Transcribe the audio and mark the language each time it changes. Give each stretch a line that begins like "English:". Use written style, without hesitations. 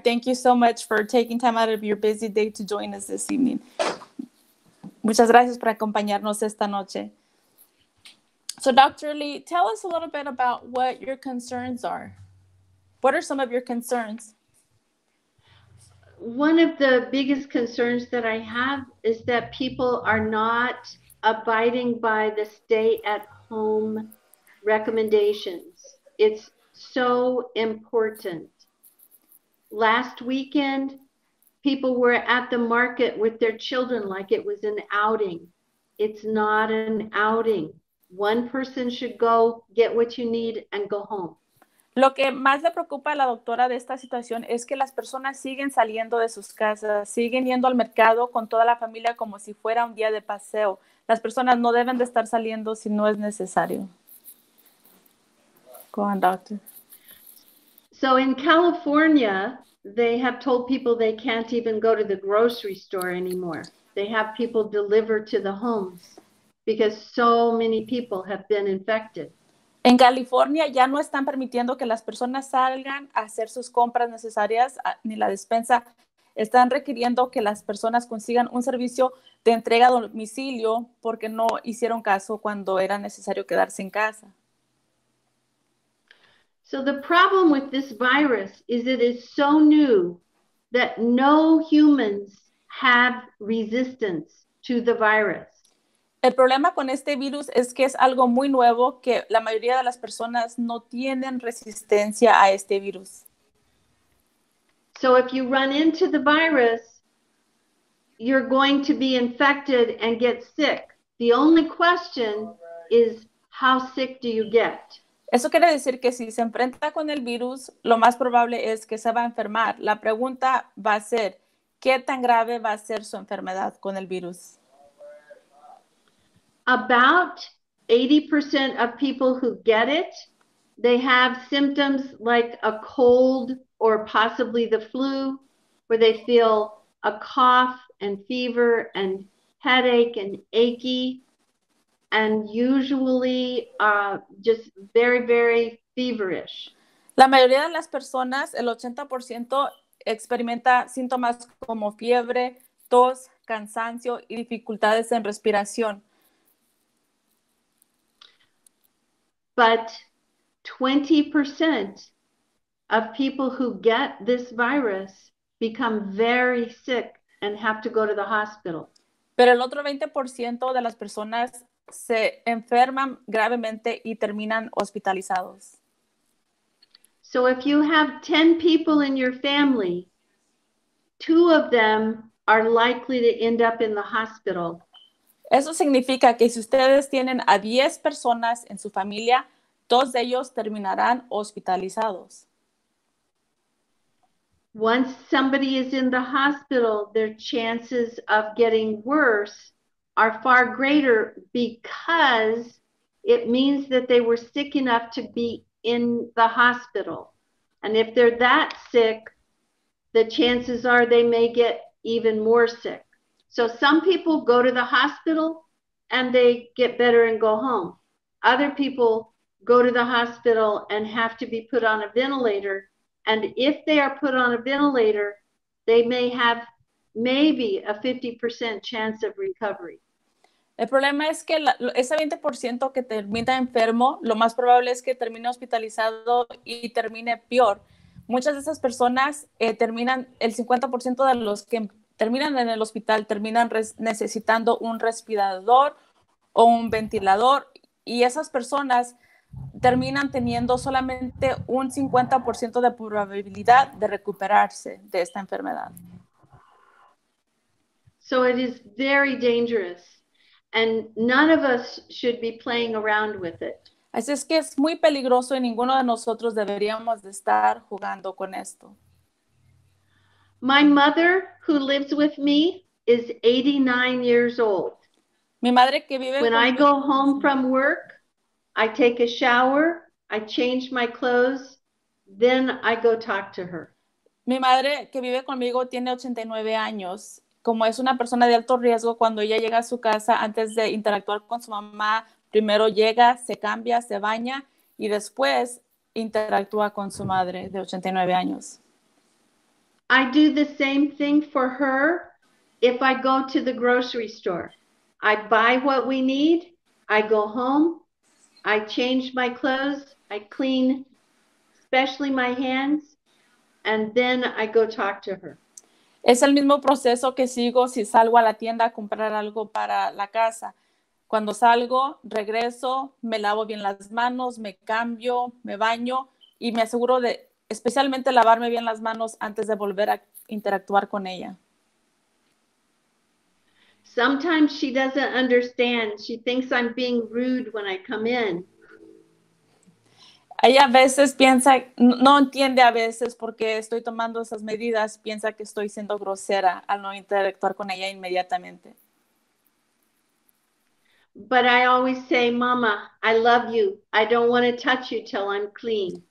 English: Thank you so much for taking time out of your busy day to join us this evening.
Spanish: Muchas gracias por acompañarnos esta noche.
English: So, Dr. Lee, tell us a little bit about what your concerns are. What are some of your concerns? One of the biggest concerns that I have is that people are not abiding by the stay-at-home recommendations. It's so important. Last weekend, people were at the market with their children like it was an outing. It's not an outing. One person should go get what you need and go home.
Spanish: Lo que más le preocupa a la doctora de esta situación es que las personas siguen saliendo de sus casas, siguen yendo al mercado con toda la familia como si fuera un día de paseo. Las personas no deben de estar saliendo si no es necesario.
English: Go on, doctor. So in California, they have told people they can't even go to the grocery store anymore. They have people deliver to the homes because so many people have been infected.
Spanish: En California ya no están permitiendo que las personas salgan a hacer sus compras necesarias ni la despensa. Están requiriendo que las personas consigan un servicio de entrega a domicilio porque no hicieron caso cuando era necesario quedarse en casa.
English: So the problem with this virus is it is so new that no humans have resistance to the virus.
Spanish: El problema con este virus es que es algo muy nuevo que la mayoría de las personas no tienen resistencia a este virus.
English: So if you run into the virus, you're going to be infected and get sick. The only question is, how sick do you get?
Spanish: Eso quiere decir que si se enfrenta con el virus, lo más probable es que se va a enfermar. La pregunta va a ser, ¿qué tan grave va a ser su enfermedad con el virus?
English: About 80% of people who get it, they have symptoms like a cold or possibly the flu, where they feel a cough and fever and headache and achy, and usually just very, very feverish.
Spanish: La mayoría de las personas, el 80%, experimenta síntomas como fiebre, tos, cansancio y dificultades en respiración.
English: But 20% of people who get this virus become very sick and have to go to the hospital.
Spanish: Pero el otro 20% de las personas se enferman gravemente y terminan hospitalizados.
English: So if you have 10 people in your family, 2 of them are likely to end up in the hospital.
Spanish: Eso significa que si ustedes tienen a 10 personas en su familia, 2 de ellos terminarán hospitalizados.
English: Once somebody is in the hospital, their chances of getting worse are far greater because it means that they were sick enough to be in the hospital. And if they're that sick, the chances are they may get even more sick. So some people go to the hospital and they get better and go home. Other people go to the hospital and have to be put on a ventilator. And if they are put on a ventilator, they may have maybe a 50% chance of recovery.
Spanish: El problema es que ese 20% que termina enfermo, lo más probable es que termine hospitalizado y termine peor. Muchas de esas personas terminan, el 50% de los que terminan en el hospital terminan necesitando un respirador o un ventilador, y esas personas terminan teniendo solamente un 50% de probabilidad de recuperarse de esta enfermedad.
English: So it is very dangerous, and none of us should be playing around with it.
Spanish: Así es que es muy peligroso y ninguno de nosotros deberíamos de estar jugando con esto.
English: My mother, who lives with me, is 89 years old.
Spanish: Mi madre que vive
English: When I go home from work, I take a shower, I change my clothes, then I go talk to her.
Spanish: Mi madre que vive conmigo tiene 89 años. Como es una persona de alto riesgo, cuando ella llega a su casa, antes de interactuar con su mamá, primero llega, se cambia, se baña y después interactúa con su madre de 89 años.
English: I do the same thing for her if I go to the grocery store. I buy what we need, I go home, I change my clothes, I clean, especially my hands, and then I go talk to her.
Spanish: Es el mismo proceso que sigo si salgo a la tienda a comprar algo para la casa. Cuando salgo, regreso, me lavo bien las manos, me cambio, me baño y me aseguro de especialmente lavarme bien las manos antes de volver a interactuar con ella.
English: Sometimes she doesn't understand. She thinks I'm being rude when I come in.
Spanish: Ella a veces piensa, no entiende a veces porque estoy tomando esas medidas, piensa que estoy siendo grosera al no interactuar con ella inmediatamente.
English: But I always say, Mama, I love you. I don't want to touch you till I'm clean.